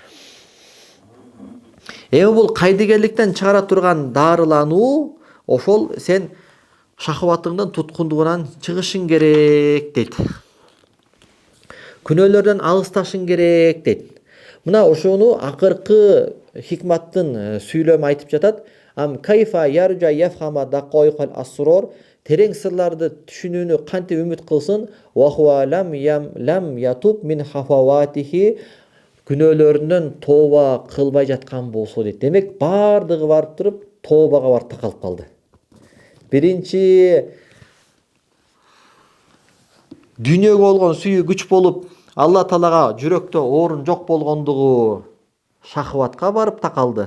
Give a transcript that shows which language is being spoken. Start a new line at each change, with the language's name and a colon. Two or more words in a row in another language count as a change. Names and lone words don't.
Kyrgyz: Эми бул кайдыгерликтен чыгара турган дарылануу ошол сен шахватыңдын туткундугунан чыгышың керек дейт. Күнөөлөрдөн алысташың керек дейт. Мына ошону акыркы хикматтын сүйлөмү айтып жатат.
Arabic: أم كيف يرجو يفهم دقائق الأسرار,
Kyrgyz: терең сырларды түшүнүүнү кантип үмүт кылсын,
Arabic: وهو لم يتب من هفواته,
Kyrgyz: күнөөлөрүнөн тооба кылбай жаткан болсо дейт. Демек бардыгы барып туруп тообага барып такалып калды. Биринчи дүйнөгө болгон сүйүү күч болуп, Алла Таалага жүрөктө орун жок болгондугу шахватка барып такалды.